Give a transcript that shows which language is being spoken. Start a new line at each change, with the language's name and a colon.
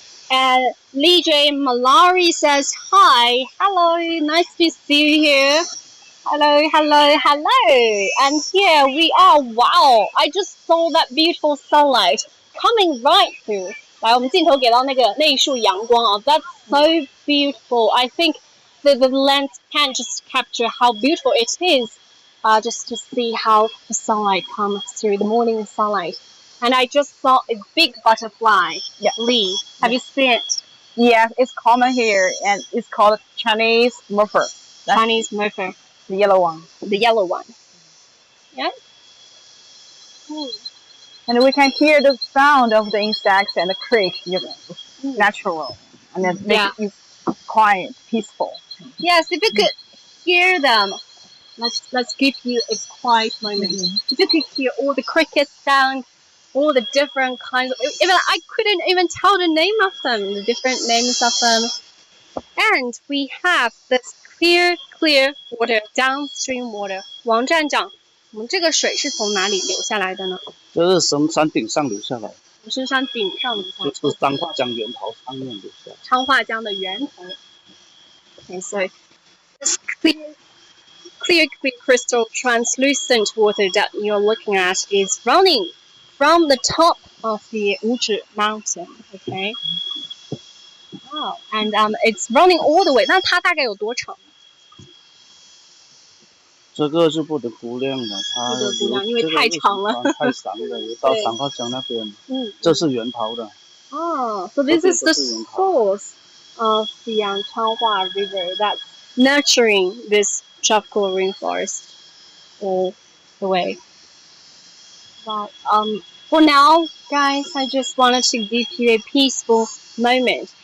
English: And Lee J. Malari says, hi, hello, nice to see you here. Hello, hello, hello. And here we are. Wow, I just saw that beautiful sunlight coming right through.
Chinese: 来，我们镜头给到那一束阳光啊
English: That's so beautiful. I think the lens can't just capture how beautiful it is. Just to see how the sunlight comes through the morning sunlight. And I just saw a big butterfly. Yeah. Lee, have you seen it? Yeah, it's common here, and it's called Chinese murphy. Chinese murphy, The yellow one. the yellow one. Yeah. And we can hear the sound of the insects and the creek. It's natural, and it makes it quiet, peaceful. Yes, if you could hear them, let's give you a quiet moment. If you could hear all the cricket sound, all the different kinds of, even I couldn't even tell the name of them, the different names of them. And we have this clear water, downstream water.
Chinese: 王站长，我们这个水是从哪里流下来的呢？这是从山顶上流下来，从深山顶上流下来，就是彰化江源头上面流下来。昌化江的源头。
English: Okay, so this clear crystal translucent water that you're looking at is running from the top of the Wuzhi mountain. Okay. Wow, and it's running all the way.
Chinese: 那它大概有多长？这个是不得估量的，它不得估量，因为太长了，太长了，有到彰化江那边。这是源头的。
English: Oh, so this is the source of the Changhua River that's nurturing this tropical rainforest all the way. Well, for now, guys, I just wanted to give you a peaceful moment.